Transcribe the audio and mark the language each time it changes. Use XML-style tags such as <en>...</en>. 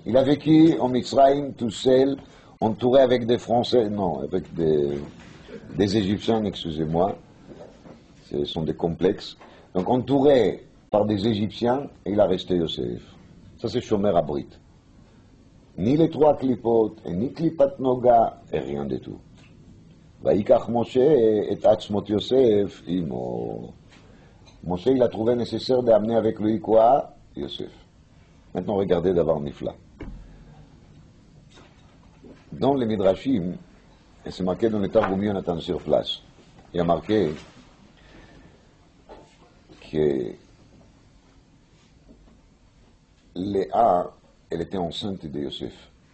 <fr>Il a vécu en Mitzrayim tout seul, entouré avec des Français, non, avec des Égyptiens, excusez-moi, ce sont des complexes. Donc entouré par des Égyptiens, et il a resté Yosef. Ça c'est Shomer Abrit. Ni les 3 clipotes, et ni Klipat Noga, et rien du tout.</fr> <he>ויקח משה את עצמות יוסף עמו.</he> <fr>Moshe, il a trouvé nécessaire d'amener avec lui quoi? Yosef. Maintenant, regardez d'abord Nifla. Dans les Midrashim, et c'est marqué dans les Targumim, on attend sur place, il y a marqué que Léa, elle était enceinte de Yosef.</fr>